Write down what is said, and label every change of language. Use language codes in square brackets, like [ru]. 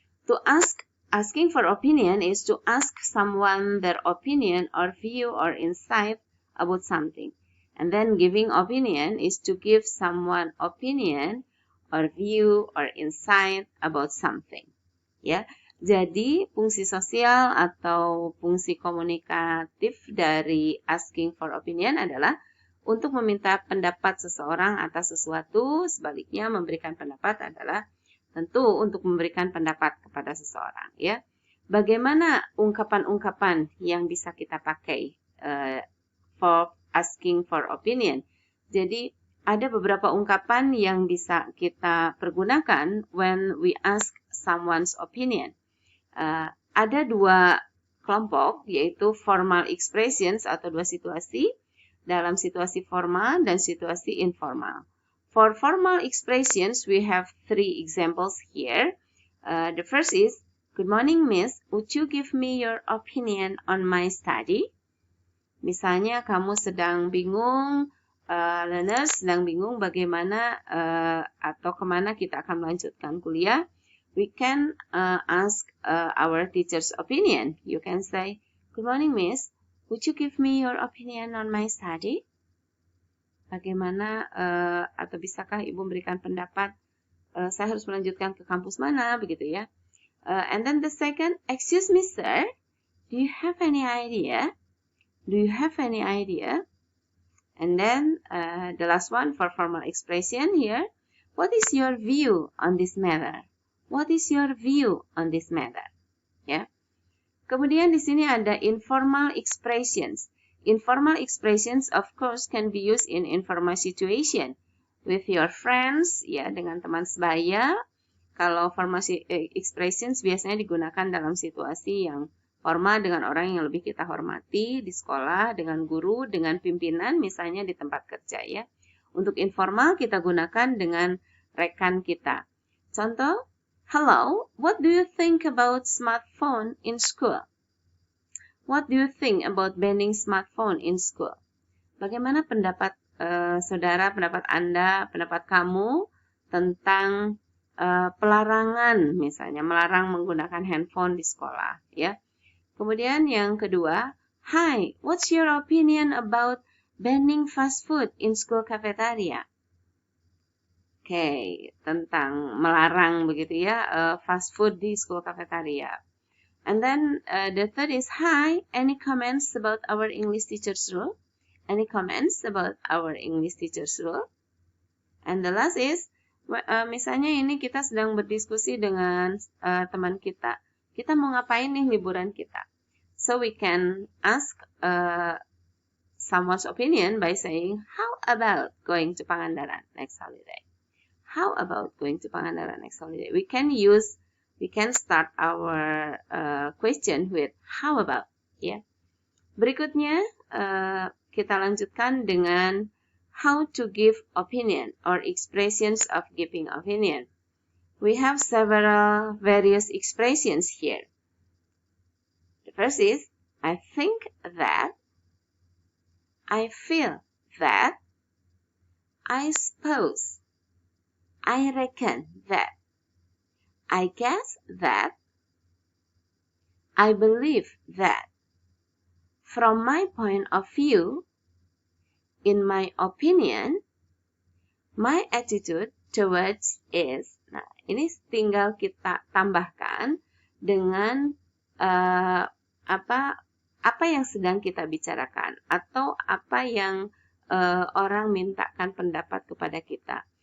[en] To asking for opinion is to ask someone their opinion or view or insight about something. And then giving opinion is to give someone opinion or view or insight about something. [id] Ya, jadi fungsi sosial atau fungsi komunikatif dari asking for opinion adalah untuk meminta pendapat seseorang atas sesuatu. Sebaliknya, memberikan pendapat adalah tentu untuk memberikan pendapat kepada seseorang. Ya, bagaimana ungkapan-ungkapan yang bisa kita pakai [en] for asking for opinion? [id] Jadi ada beberapa ungkapan yang bisa kita pergunakan [en] when we ask someone's opinion. [id] Ada 2 kelompok, yaitu formal expressions atau 2 situasi, dalam situasi formal dan situasi informal. [en] For formal expressions, we have 3 examples here. The first is, "Good morning, Miss. Would you give me your opinion on my study?" [id] Misalnya kamu sedang bingung, learners sedang bingung bagaimana atau kemana kita akan melanjutkan kuliah, [en] we can ask our teacher's opinion. You can say, "Good morning, Miss. Would you give me your opinion on my study?" [id] Bagaimana atau bisakah Ibu memberikan pendapat saya harus melanjutkan ke kampus mana, begitu ya. [en] And then the second, "Excuse me, sir. Do you have any idea? Do you have any idea?" And then the last one for formal expression here, "What is your view on this matter?" What is your view on this matter? [id] Ya. Kemudian di sini ada informal expressions. [en] Informal expressions of course can be used in informal situation with your friends, ya, [id] dengan teman sebaya. Kalau formal expressions biasanya digunakan dalam situasi yang formal dengan orang yang lebih kita hormati, di sekolah, dengan guru, dengan pimpinan, misalnya di tempat kerja, ya. Untuk informal kita gunakan dengan rekan kita. Contoh, [en] "Hello, what do you think about smartphone in school?" What do you think about banning smartphone in school? [id] Bagaimana pendapat saudara, pendapat Anda, pendapat kamu tentang pelarangan, misalnya melarang menggunakan handphone di sekolah, ya. Kemudian yang kedua, [en] "Hi, what's your opinion about banning fast food in school cafeteria?" [id] Oke, tentang melarang begitu ya fast food di school cafeteria. [en] And then the third is, "Hi, any comments about our English teacher's rule?" Any comments about our English teacher's rule? And the last is, [id] misalnya ini kita sedang berdiskusi dengan teman kita. Kita mau ngapain nih liburan kita? [en] So we can ask someone's opinion by saying, "How about going to Pangandaran next holiday?" How about going to Pangandaran next holiday? We can start our question with how about, ya. [id] Berikutnya kita lanjutkan dengan [en] how to give opinion or expressions of giving opinion. We have several various expressions here. The first is, "I think that," "I feel that," "I suppose," "I reckon that," "I guess that," "I believe that." from my point of view, in my opinion, my attitude towards is. [id] Nah, ini tinggal kita tambahkan dengan apa yang sedang kita bicarakan atau apa yang orang mintakan pendapat kepada kita.